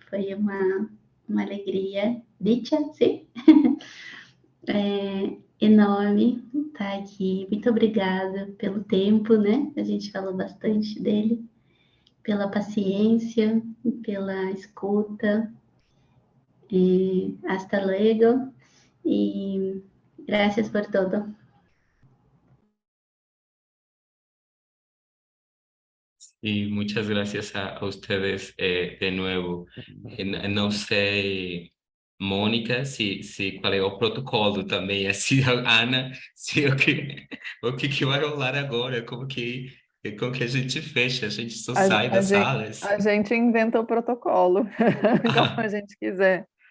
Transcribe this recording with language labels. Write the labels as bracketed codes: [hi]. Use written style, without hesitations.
[pt] Foi uma alegria, dicha, sim, enorme estar aqui. Muito obrigada pelo tempo, né? A gente falou bastante dele, pela paciência, pela escuta. [es] Hasta luego y gracias por todo. Y muchas gracias a ustedes de nuevo. No sé [pt] Mônica, se qual é o protocolo também, assim, Ana, se o que vai rolar agora, como que a gente fecha, a gente só sai A das gente, salas. a gente inventa o protocolo, como a gente quiser.